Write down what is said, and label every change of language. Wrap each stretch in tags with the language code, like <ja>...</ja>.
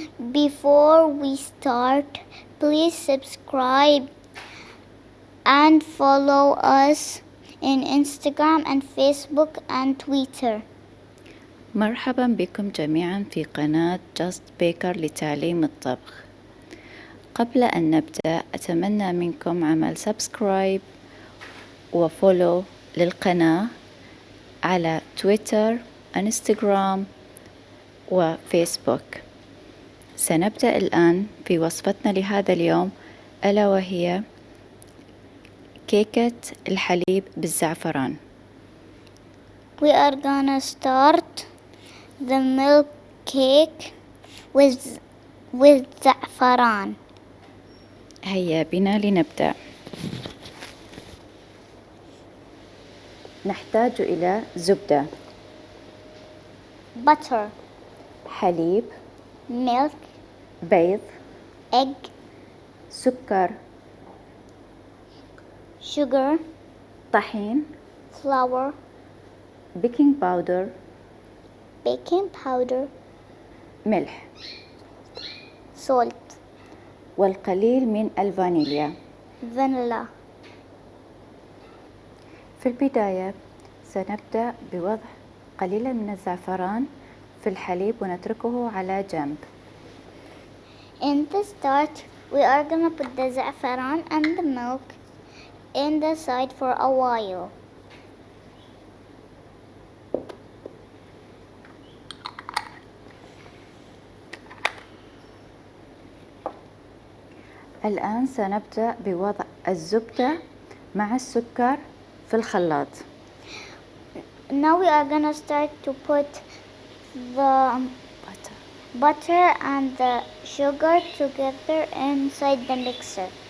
<en>Before we start, please subscribe and follow us in Instagram and Facebook and Twitter.</en> <ar>مرحبا بكم جميعا في قناة جاست بيكر لتعليم الطبخ. قبل أن نبدأ أتمنى منكم عمل سبسكرايب وفولو للقناة على تويتر، انستغرام وفيسبوك. سنبدأ الآن في وصفتنا لهذا اليوم، ألا وهي كيكة الحليب بالزعفران.</ar> <en>We are gonna start the milk cake with saffron.</en> <ar>هيا بنا لنبدأ. نحتاج إلى زبدة،</ar> <en>butter,</en> <ar>حليب،</ar> <en>milk,</en> <ar>بيض،</ar> <en>egg,</en> <ar>سكر،</ar> <en>sugar,</en> <ar>طحين،</ar> <en>flour,</en> <ar>بيكنج باودر،</ar> <en>baking powder,</en> <ar>ملح،</ar> <en>salt,</en> <ar>والقليل من الفانيليا.</ar> <en>vanilla.</en> <ar>في البداية سنبدأ بوضع قليلا من الزعفران في الحليب ونتركه على جنب.</ar> <en>In the start, we are gonna put the saffron and the milk in the side for a while.</en> <ar>الآن سنبدأ بوضع الزبدة مع السكر في الخلاط.</ar> <en>Now we are gonna start to put the butter and the sugar together inside the mixer.</en>